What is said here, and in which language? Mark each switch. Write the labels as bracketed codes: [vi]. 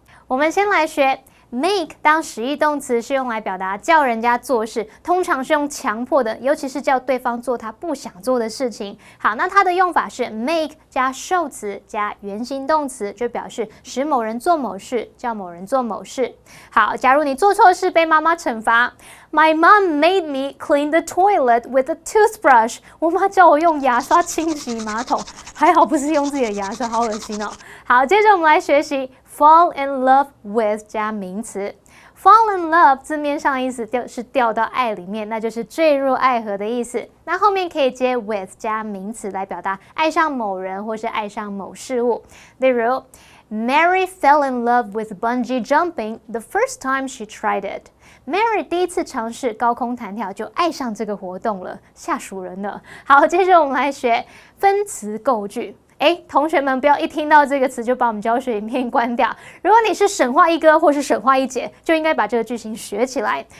[zh] 我们先来学 make 当实义动词是用来表达叫人家做事，通常是用强迫的，尤其是叫对方做他不想做的事情。好，那它的用法是 make 加受词加原形动词，就表示使某人做某事，叫某人做某事。好，假如你做错事被妈妈惩罚， [en] My mom made me clean the toilet with a toothbrush。 [zh] 我妈叫我用牙刷清洗马桶，还好不是用自己的牙刷，好恶心哦。好，接着我们来学习fall in love with 加名词。 fall in love 字面上的意思是掉到爱里面，那就是坠入爱河的意思。那后面可以接 with 加名词来表达爱上某人或是爱上某事物。例如 [en] Mary fell in love with bungee jumping the first time she tried it。 [zh] Mary 第一次尝试高空弹跳就爱上这个活动了，吓死人了。好，接着我们来学分词构句。同学们不要一听到这个词就把我们教学影片关掉。如果你是神话一哥或是神话一姐，就应该把这个句型学起来。